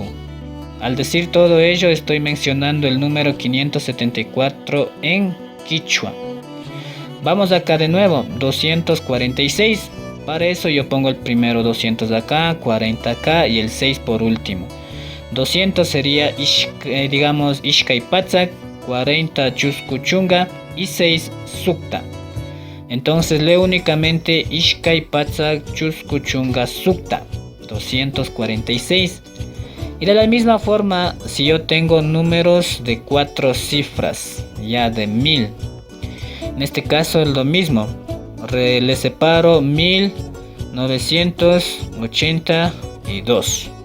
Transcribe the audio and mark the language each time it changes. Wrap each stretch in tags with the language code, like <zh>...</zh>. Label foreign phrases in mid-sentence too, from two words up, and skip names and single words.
<es>Al decir todo ello, estoy mencionando el número 574 en quichua. Vamos acá de nuevo, 246. Para eso yo pongo el primero 200 acá, 40 acá y el 6 por último. 200 sería</es> <qu>Ishkai Patsak,</qu> <es>40</es> <qu>Chusku Chunga</qu> <es>y 6 Sukta. Entonces leo únicamente</es> <qu>Ishkai Patsak Chusku Chunga Sukta,</qu> <es>246. Y de la misma forma, si yo tengo números de 4 cifras, ya de 1000, en este caso es lo mismo. Le separo 1982.</es>